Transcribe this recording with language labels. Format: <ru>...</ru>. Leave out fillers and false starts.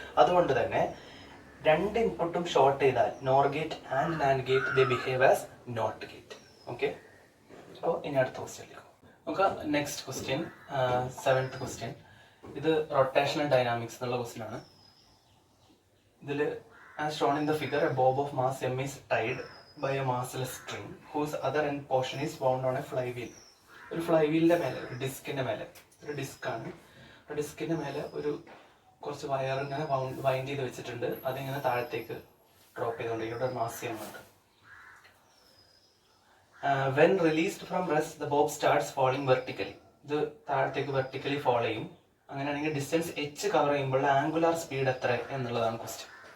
<ml>അതുകൊണ്ട് തന്നെ 2 ഇൻപുട്ടും ഷോർട്ട് ചെയ്താൽ nor gate and NAND gate they behave as not gate. Okay, അപ്പോൾ ഇനി അടുത്ത ക്വസ്റ്റ്യനിലേക്ക് നമുക്ക്. Next question, 7th question. ഇത് റൊട്ടേഷണൽ ഡൈനാമിക്സ് എന്നുള്ള ക്വസ്റ്റ്യൻ ആണ്. ഇതിൽ</ml> <en>as shown in the figure, a bob of mass m is tied by a massless string whose other end portion is wound on a flywheel.</en> <ml>ഒരു ഫ്ലൈവീലിന്റെ മേലെ, ഒരു ഡിസ്കിന്റെ മേലെ, ഒരു ഡിസ്കാണ്, ആ ഡിസ്കിന്റെ മേലെ ഒരു കുറച്ച് വയർ ഇങ്ങനെ വൈൻഡ് ചെയ്ത് വെച്ചിട്ടുണ്ട്. അതിങ്ങനെ താഴത്തേക്ക് ഡ്രോപ്പ് ചെയ്തുകൊണ്ടിരിക്കും. ഇവിടെ മാസ് ചെയ്യുന്നുണ്ട്.</ml> <en>When released from rest, the bob starts falling vertically.</en> <ml>ഇത് താഴത്തേക്ക് വെർട്ടിക്കലി ഫോളോ ചെയ്യും. അങ്ങനെയാണെങ്കിൽ ഡിസ്റ്റൻസ് h കവർ ചെയ്യുമ്പോൾ ആംഗുലാർ സ്പീഡ് എത്ര എന്നുള്ളതാണ് ക്വസ്റ്റ്യൻ.</ml>